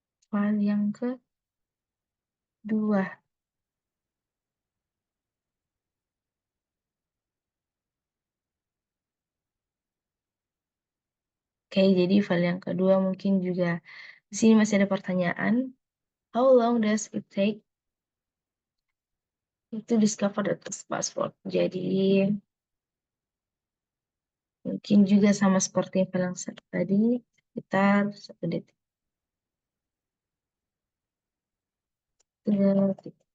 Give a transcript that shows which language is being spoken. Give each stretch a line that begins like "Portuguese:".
Indonesian: File yang kedua. Oke, jadi file yang kedua mungkin juga di sini masih ada pertanyaan.
English: How long does it take to discover the password?
Indonesian: Jadi mungkin juga sama seperti file yang tadi, sekitar 1 detik. 3 detik.